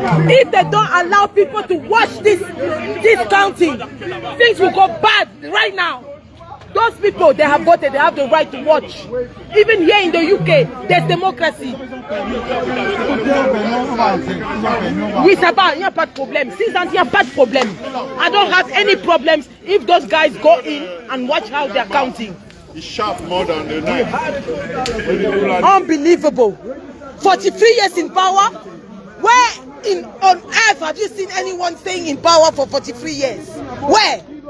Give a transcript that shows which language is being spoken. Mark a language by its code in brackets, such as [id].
[en] If they don't allow people to watch this counting, things will go bad right now. Those people, they have voted, they have the right to watch. Even here in the UK, there's democracy. [fr] Oui, ça va, il n'y a pas de problème. 6 ans, il n'y a pas de problème. [en] I don't have any problems if those guys go in and watch how they're counting. He shot more than the knife. Unbelievable. 43 years in power? Where on earth have you seen anyone staying in power for 43 years? Where?